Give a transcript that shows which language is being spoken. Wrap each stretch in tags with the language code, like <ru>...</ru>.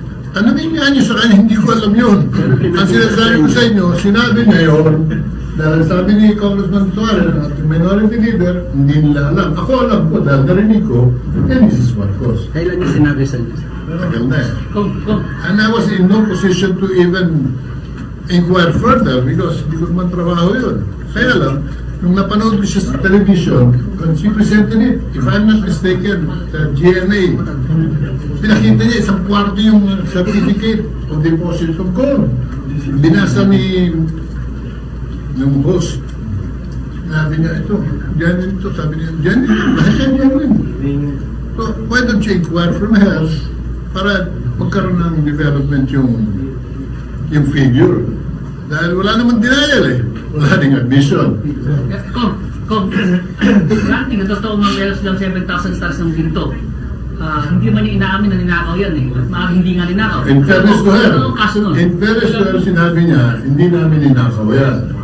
<tl>tanongin niya niyo sa kanya, hindi ko alam yun. Ang sinasabi ko sa inyo, sinabi niya yun, dahil sabi ni Congressman Suarez, at minority leader, hindi nila alam. Ako alam ko, dahil narinig ko, Mrs. Marcos. Kailan niya sinabi sa inyo? Tagal na eh.</tl> <en>And I was in no position to even inquire further because</en> <tl>hindi ko naman trabaho yun. Kaya lang, nung napanood ko siya sa</tl> <en>television, when she presented it, if I'm not mistaken, the GMA,</en> <tl>pinakita niya isang kwarto yung</tl> <en>certificate of deposit of gold.</en> <tl>Binasa ni yung host. Sabi niya, ito, genuine ito. Sabi niya, genuine. Lahat siya genuine.</tl> <en>So, why don't you inquire from her</en> <tl>para magkaroon ng development yung figure? Dahil wala naman denial eh. Wala ding admission. Granting, totoo mga meron silang 7,000 stars ng ginto. Hindi man inaamin na ninakaw yan eh. At maaaring hindi nga ninakaw.</tl> <en>In fairness to her,</en> <tl>Ano ang kaso nun?</tl> <en>in fairness to her,</en> <tl>sinabi niya, hindi namin ninakaw yan.</tl>